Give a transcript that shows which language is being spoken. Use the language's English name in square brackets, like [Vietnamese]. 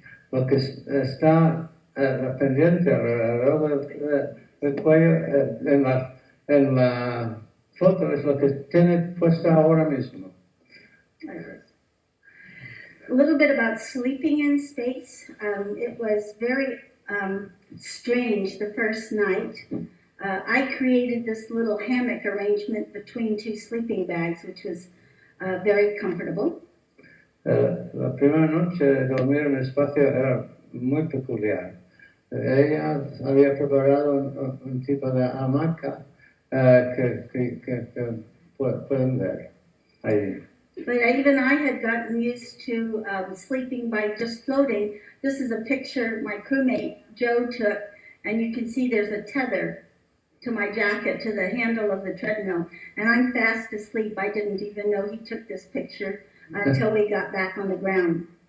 [Spanish] Lo que está pendiente alrededor del cuello en la foto es lo que tiene puesta ahora mismo. [English] A little bit about sleeping in space. It was very strange the first night. I created this little hammock arrangement between two sleeping bags, which was very comfortable. [Spanish] La primera noche dormir en espacio era muy peculiar. Ella había preparado un tipo de hamaca que pueden ver ahí. [English] But even I had gotten used to sleeping by just floating. This is a picture my crewmate Joe took, and you can see there's a tether to my jacket, to the handle of the treadmill, and I'm fast asleep. I didn't even know he took this picture until we got back on the ground.